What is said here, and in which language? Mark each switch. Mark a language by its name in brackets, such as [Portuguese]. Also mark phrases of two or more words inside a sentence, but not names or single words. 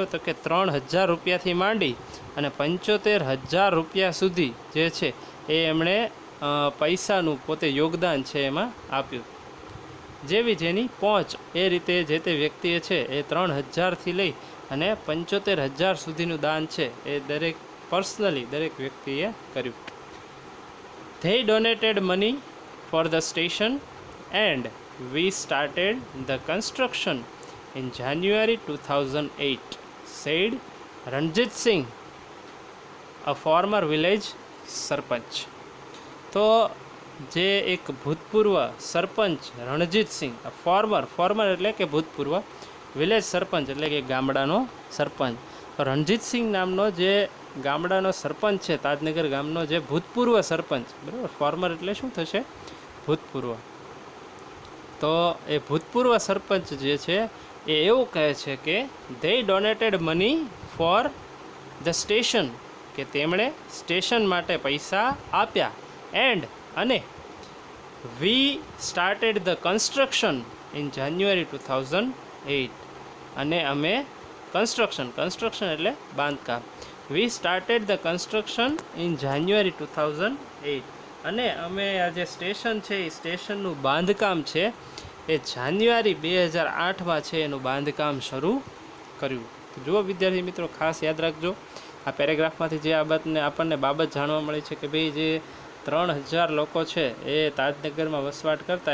[Gujarati] તો કે 3000 રૂપિયાથી માંડી અને 75,000 રૂપિયા સુધી જે છે એ એમણે પૈસાનું પોતે યોગદાન છે એમાં આપ્યું. જેવી જેની પહોંચ એ રીતે જે તે વ્યક્તિએ છે એ 3000થી લઈ અને 75,000 સુધીનું દાન છે એ દરેક પર્સનલી દરેક વ્યક્તિએ કર્યું. [English] They donated money for the station and we started the construction in January 2008, said Ranjit Singh, a former village સરપંચ. [Gujarati] તો જે એક ભૂતપૂર્વ સરપંચ રણજીત સિંહ, ફોર્મર એટલે કે ભૂતપૂર્વ, વિલેજ સરપંચ એટલે કે ગામડાનો સરપંચ. તો રણજીત સિંહ નામનો જે ગામડાનો સરપંચ છે, તાજનગર ગામનો જે ભૂતપૂર્વ સરપંચ, બરાબર, ફોર્મર એટલે શું થશે? ભૂતપૂર્વ. તો એ ભૂતપૂર્વ સરપંચ જે છે એ એવું કહે છે કે [English] they donated money for the station, [Gujarati] કે તેમણે સ્ટેશન માટે પૈસા આપ્યા. અને [English] we started the construction in January 2008, [Gujarati] અને અમે કન્સ્ટ્રક્શન એટલે બાંધકામ, [English] we started the construction in January 2008, [Gujarati] અને અમે આ જે સ્ટેશન છે એ સ્ટેશનનું બાંધકામ છે એ જાન્યુઆરી 2008માં છે એનું બાંધકામ શરૂ કર્યું. તો જુઓ વિદ્યાર્થી મિત્રો, ખાસ યાદ રાખજો આ પેરેગ્રાફમાંથી જે આપણને બાબત જાણવા મળી છે કે ભાઈ જે 3000 લોકો છે એ તાજનગરમાં વસવાટ કરતા.